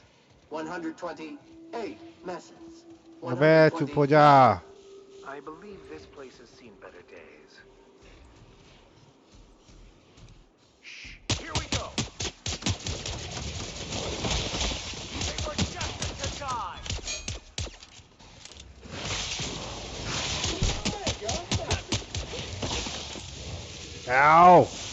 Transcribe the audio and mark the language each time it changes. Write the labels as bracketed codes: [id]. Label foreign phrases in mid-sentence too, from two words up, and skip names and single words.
[en] 128 messes. [hi] अबे चुप हो जा [en] I believe this place has seen better days. Shh, here we go. They were destined to die. Ow